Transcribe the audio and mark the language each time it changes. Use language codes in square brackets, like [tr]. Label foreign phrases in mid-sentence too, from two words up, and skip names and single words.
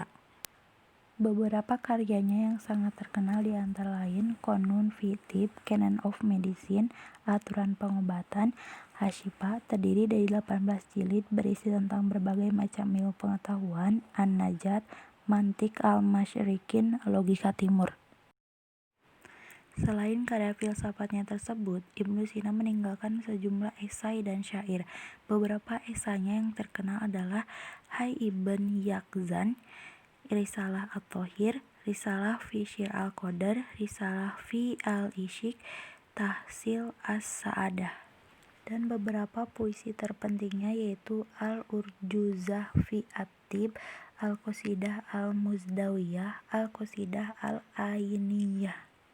[id] Beberapa karyanya yang sangat terkenal di antara lain Qonun fi Tibb, Canon of Medicine, Aturan Pengobatan, Ashifa, terdiri dari 18 jilid berisi tentang berbagai macam ilmu pengetahuan, An-Najat, Mantiq al-Masyriqin, Logika Timur. Selain karya filsafatnya tersebut, Ibnu Sina meninggalkan sejumlah esai dan syair. Beberapa esainya yang terkenal adalah Hai Ibn Yaqzan, Risalah At-Thohir, Risalah fi Syir al-Qadar, Risalah fi al-Ishik, Tahsil as-Sa'adah. dan beberapa puisi terpentingnya yaitu Al-Urjuzah fi At-Tib, Al-Qasidah Al-Muzdawiyah, Al-Qasidah Al-Ainiyah.